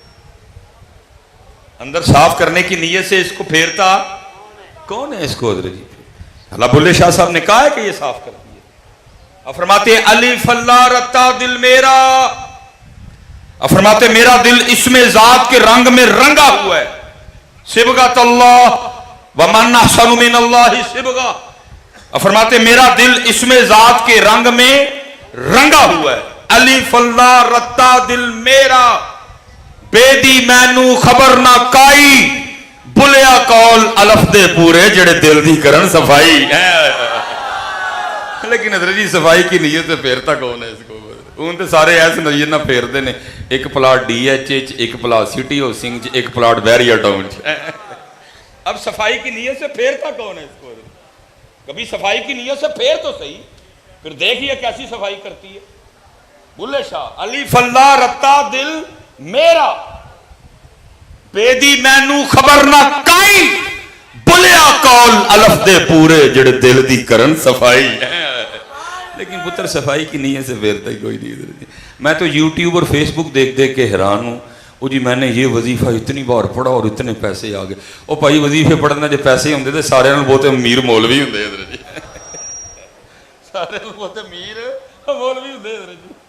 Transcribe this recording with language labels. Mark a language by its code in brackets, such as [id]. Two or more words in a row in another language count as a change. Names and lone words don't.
[ur] اندر صاف کرنے کی نیت سے اس کو پھیرتا کون ہے اس کو حضرت جی؟ اللہ بلے شاہ صاحب نے کہا ہے کہ یہ صاف کرتی ہے. اب فرماتے [pa] الف اللہ رتا دل میرا، [ur] اب فرماتے میرا دل اس میں ذات کے رنگ میں رنگا ہوا ہے، [ar] صبغۃ اللہ ومن احسن من اللہ صبغہ، [ur] اب فرماتے میرا دل اس میں ذات کے رنگ میں رنگا ہوا ہے، [pa] الف اللہ رتا دل میرا، بے دی مینو خبر نہ کائی، بلیا کول الف دے پورے جڑے دل دی کرن صفائی۔ [ur] لیکن حضرت جی صفائی کی نیت سے پھیرتا کون ہے اس کو؟ [pa] ان تے سارے ایسے نیت نہ پھیرتے نے، ایک پلاٹ ڈی ایچ ایچ، ایک پلاٹ سٹی ہاؤسنگ چ، ایک پلاٹ بیریا ٹاؤن چ۔ [ur] اب صفائی کی نیت سے پھیرتا کون ہے اس کو؟ کبھی صفائی کی نیت سے پھیر تو صحیح، پھر دیکھیے کیسی صفائی کرتی ہے۔ [pa] بلے شاہ الف اللہ رتا دل میرا، بے دی مینو خبر نہ کائی، بلیا کول الف دے پورے جڑے دل دی کرن صفائی۔ [ur] لیکن پتر صفائی کی نیت سے پھیرتا ہی کوئی نہیں۔ میں تو یوٹیوب اور فیس بک دیکھ دیکھ کے حیران ہوں، وہ جی میں نے یہ وظیفہ اتنی بار پڑھا اور اتنے پیسے آ گئے۔ وہ بھائی وظیفے پڑھنا جو پیسے ہوندے تھے سارے بہت امیر مولوی ہوندے حضرت جی، سارے بہت امیر مولوی ہوندے حضرت جی۔